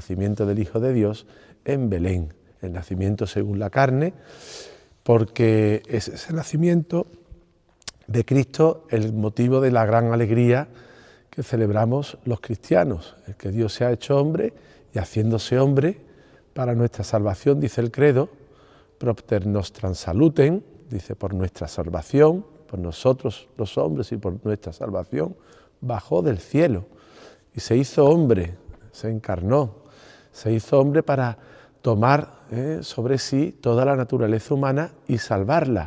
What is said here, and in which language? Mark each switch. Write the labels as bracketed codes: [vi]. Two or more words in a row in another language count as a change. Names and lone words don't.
[es] nacimiento del Hijo de Dios en Belén, el nacimiento según la carne, porque es ese nacimiento de Cristo el motivo de la gran alegría que celebramos los cristianos, el que Dios se ha hecho hombre y haciéndose hombre para nuestra salvación, dice el credo, [la] propter nostram salutem, [es] dice por nuestra salvación, por nosotros los hombres y por nuestra salvación, bajó del cielo y se hizo hombre, se encarnó, se hizo hombre para tomar sobre sí toda la naturaleza humana y salvarla.